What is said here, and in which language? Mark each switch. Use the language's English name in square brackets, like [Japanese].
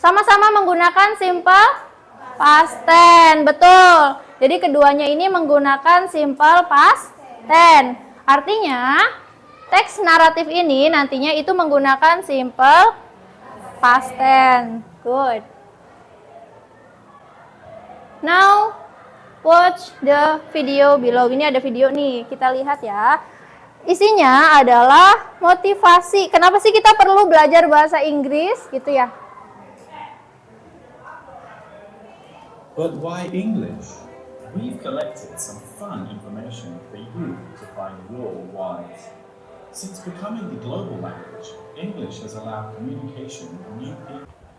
[Indonesian] Sama-sama menggunakan simple past tense, betul. Jadi keduanya ini menggunakan simple past tense. Artinya, teks naratif ini nantinya itu menggunakan simple past tense. [English] Good. Now, watch the video below. [Indonesian] Ini ada video nih, kita lihat ya. Isinya adalah motivasi. Kenapa sih kita perlu belajar bahasa Inggris gitu ya? [English] But why English? We've collected some fun information for you to find your whys. Since becoming the global language, English has allowed communication with new people.